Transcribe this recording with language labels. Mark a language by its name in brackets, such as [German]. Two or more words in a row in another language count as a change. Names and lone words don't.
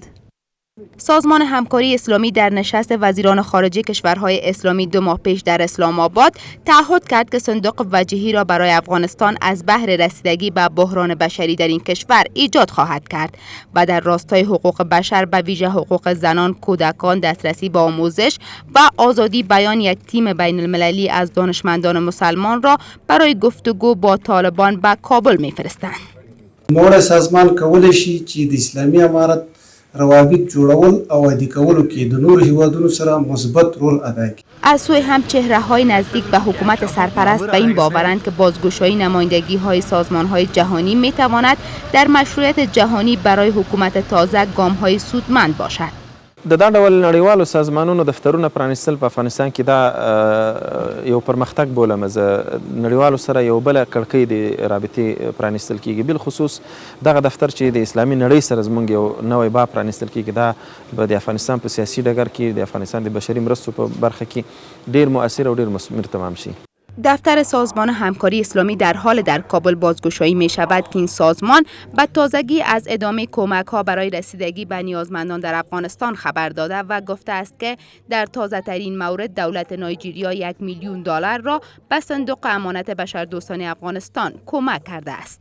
[Persian] سازمان همکاری اسلامی در نشست وزیران خارجه کشورهای اسلامی 2 ماه پیش در اسلام آباد تعهد کرد که صندوق وجهی را برای افغانستان از بهر رسیدگی به بحران بشری در این کشور ایجاد خواهد کرد و در راستای حقوق بشر به ویژه حقوق زنان، کودکان، دسترسی به آموزش و آزادی بیان یک تیم بین المللی از دانشمندان مسلمان را برای گفتگو با طالبان به کابل می‌فرستند. [Pashto] موږ سازمان کولی شي چې د اسلامي امارت روابط جوړول او عادي کولو کې د نورو هیوادونو سره مثبت رول ادا کوي. [Persian] از سوی هم چهره‌های نزدیک به حکومت سرپرست به این باورند که بازگشایی نمایندگی‌های سازمان‌های جهانی می‌تواند در مشروعیت جهانی برای حکومت تازه گام‌های سودمند باشد. [Pashto] د دا ډول نړیوالو سازمانونو دفترونه پرانیستل په افغانستان کې دا یو پرمختګ بولم زه. نړیوالو سره یو بله کړکۍ د رابطې پرانیستل کیږي، بالخصوص دغه دفتر چې د اسلامي نړۍ سره زموږ یو نوی باب پرانیستل کیږي، دا به د افغانستان په سیاسي ډګر کې د افغانستان د بشري مرستو په برخه کې ډیر مؤثر او ډیر مثمر تمام شي. [Persian] دفتر سازمان همکاری اسلامی در حال در کابل بازگشایی می شود که این سازمان به تازگی از ادامه کمک ها برای رسیدگی به نیازمندان در افغانستان خبر داده و گفته است که در تازه ترین مورد دولت نایجریا $1,000,000 را به صندوق امانت بشردوستانه افغانستان کمک کرده است.